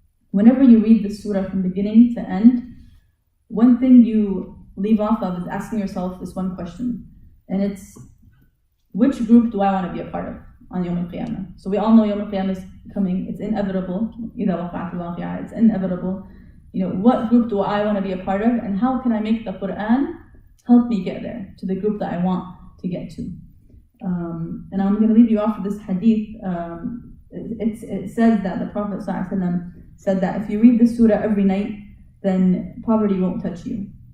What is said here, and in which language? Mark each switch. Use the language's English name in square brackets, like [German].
[English] Whenever you read the surah from beginning to end, one thing you leave off of is asking yourself this one question, and it's, which group do I want to be a part of on Yawm al-Qiyamah? So we all know Yawm al-Qiyamah is coming, it's inevitable. [Arabic] إِذَا وَقَعَتِ الْوَاقِعَةُ, [English] it's inevitable. What group do I want to be a part of, and how can I make the Quran help me get there, to the group that I want to get to? And I'm going to leave you off with this hadith. It says that the Prophet ﷺ said that if you read this surah every night, then poverty won't touch you.